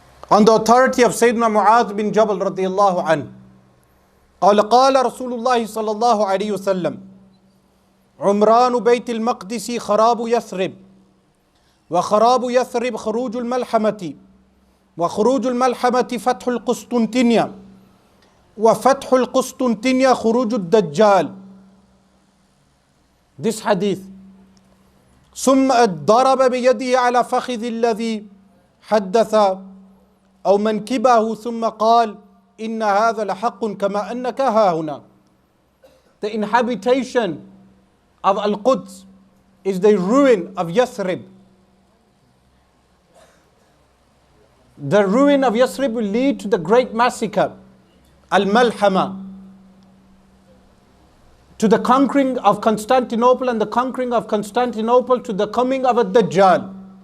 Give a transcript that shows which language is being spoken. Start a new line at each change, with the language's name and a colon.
English: on the authority of Sayyiduna Muhammad bin Jabal
Arabic: radiyallahu anhu, قال رسول الله صلى الله عليه وسلم عمران بيت المقدس خراب يثرب وخراب يثرب خروج الملحمة وخروج الملحمة فتح القسطنطينية وفتح القسطنطينية خروج الدجال.
English: This hadith.
Arabic: ثم ضرب بيده على فخذ الذي حدث أو منكبه ثم قال إن هذا لحق كما أنك ها هنا.
English: The inhabitation of Al-Quds is the ruin of Yathrib. The ruin of Yathrib will lead to the great massacre, Al-Malhama, to the conquering of Constantinople, and the conquering of Constantinople to the coming of a Dajjal.